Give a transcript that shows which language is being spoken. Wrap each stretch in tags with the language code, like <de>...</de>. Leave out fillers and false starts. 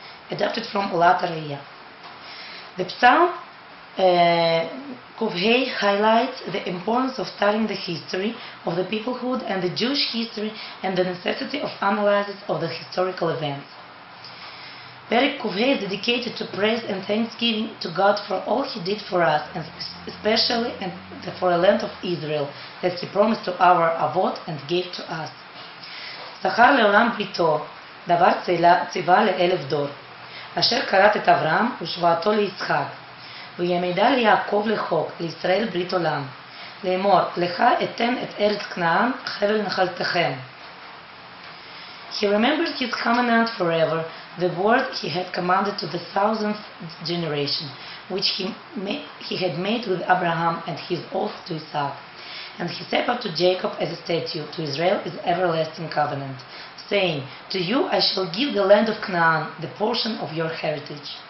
<en>Adapted from Olat HaReiyah. The Psalm Kuf highlights the importance of studying the history of the peoplehood and the Jewish history and the necessity of analysis of the historical events. Perek Kuf is dedicated to praise and thanksgiving to God for all He did for us, and especially for the land of Israel that He promised to our Avot and gave to us.</en> <he>Zachar leolam brito, davar ציווה לאלף דור, אשר כרת את אברהם ושבועתו ליצחק. ויעמידה ליעקב לחוק, לישראל ברית עולם. לאמור, לך אתן את ארץ כנען, חבל נחלתכם.</he> <en>He remembered His covenant forever, the word He had commanded to the 1000th generation, which he had made with Abraham and His oath to Isaac. And He set up to Jacob as a statute, to Israel as everlasting covenant, saying, "To you I shall give the land of Canaan, the portion of your heritage."</en>